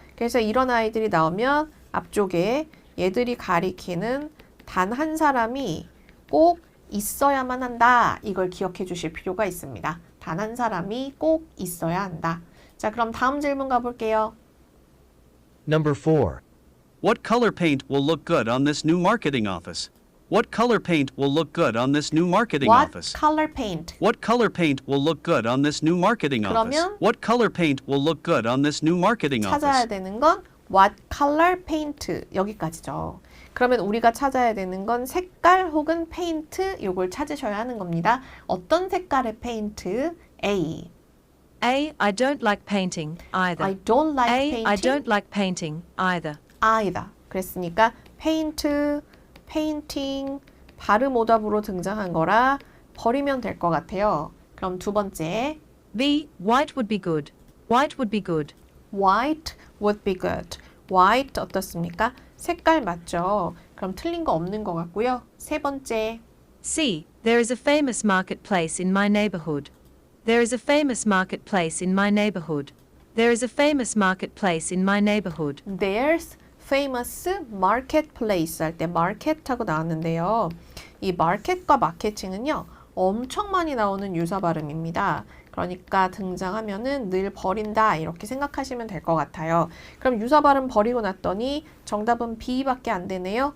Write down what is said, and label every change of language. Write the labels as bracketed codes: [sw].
[ko] 그래서 이런 아이들이 나오면 앞쪽에 얘들이 가리키는 단 한 사람이 꼭 있어야만 한다. 이걸 기억해 주실 필요가 있습니다. 단 한 사람이 꼭 있어야 한다. 자, 그럼 다음 질문 가볼게요. [en] Number 4. What color paint will look good on this new marketing office? What color paint will look good on this new marketing What office? color paint? What color paint will look good on this new marketing office? [ko] 그러면 [en] What color paint will look good on this new marketing office? [ko] 찾아야 되는 건 [en] What color paint? [ko] 여기까지죠. 그러면 우리가 찾아야 되는 건 색깔 혹은 페인트 요걸 찾으셔야 하는 겁니다. 어떤 색깔의 페인트? A. A. [en] I don't like painting either. I don't like A. painting. I don't like painting either. either. [ko] 그랬으니까 페인트, 페인팅, 발음 오답으로 등장한 거라 버리면 될 것 같아요. 그럼 두 번째. [en] B. White would be good. White would be good. White would be good. [ko] White 어떻습니까? 색깔 맞죠? 그럼 틀린 거 없는 것 같고요. 세 번째. C. [en] There is a famous marketplace in my neighborhood. There is a famous marketplace in my neighborhood. There is a famous marketplace in my neighborhood. There's famous marketplace [ko] 할 때 market 하고 나왔는데요. 이 market과 마케팅은요. 엄청 많이 나오는 유사 발음입니다. 그러니까 등장하면은 늘 버린다 이렇게 생각하시면 될 것 같아요. 그럼 유사 발음 버리고 났더니 정답은 B밖에 안 되네요.